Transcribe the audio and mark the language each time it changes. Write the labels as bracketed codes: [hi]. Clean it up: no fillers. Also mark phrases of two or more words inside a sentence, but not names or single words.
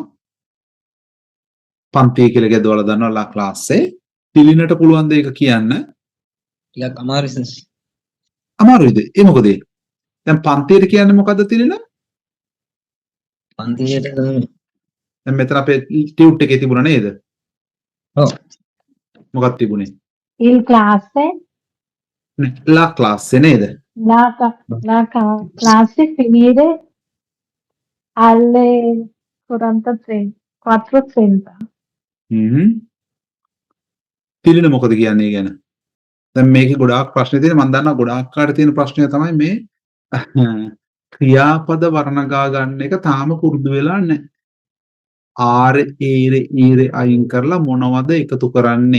[si] පන්තිය කියලා කියද්දී ඔයාලා දන්නවා [it] la classe [si] පිළිනට පුළුවන් දෙයක කියන්න. ටිකක් අමාරුයි සර්. අමාරුයිද? ඒ මොකද? දැන් පන්තියට කියන්නේ මොකද්ද තිලින? පන්තියට දැන් මෙතන අපේ ටියුට් එකේ තිබුණා නේද? ඔව්. මොකක්ද තිබුණේ? [it] Il classe, [si] නේ [it] la classe [si] නේද? [it] classe finire alle 4:30. [si] තිලින මොකද කියන්නේ ගැන? දැන් මේකේ ගොඩාක් ප්‍රශ්න තියෙන මම දන්නවා ගොඩාක් කාට තියෙන ප්‍රශ්නය තමයි මේ ක්‍රියාපද වර්ණගා ගන්න එක තාම පුරුදු වෙලා නැහැ. ආරේ ඊරේ අයින් කරලා මොනවද එකතු කරන්නේ?